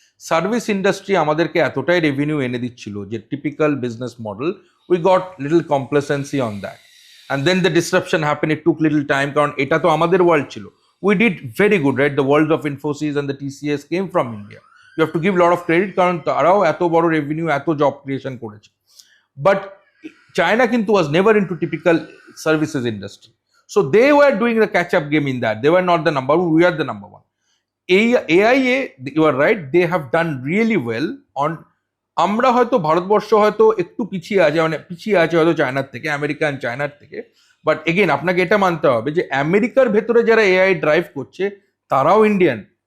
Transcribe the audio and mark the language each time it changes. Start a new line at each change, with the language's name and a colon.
Bangla: Service industry আমাদেরকে এতটাই revenue এনে দিচ্ছিল যে typical business model,
English: we got little complacency on that, and then the disruption happen, it took little time,
Bangla: কারণ এটা তো আমাদের ওয়ার্ল্ড ছিল।
English: We did very good, right? The world of Infosys and the TCS came from India. You have to give lot of credit,
Bangla: কারণ তারাও এত বড় revenue, এত জব ক্রিয়েশন করেছে।
English: But China kintu was never into typical services industry. So they were doing the catch-up game in that. They were not the number one, we are the number one. AIA, you are right, they have done really well on,
Bangla: আমরা হয়তো ভারতবর্ষ হয়তো একটু পিছিয়ে আছে হয়তো চায়নার থেকে, American চায়নার থেকে। বাট এগেন আপনাকে এটা মানতে হবে যে আমেরিকার ভেতরে যারা এআই ড্রাইভ করছে তারাও ইন্ডিয়ান।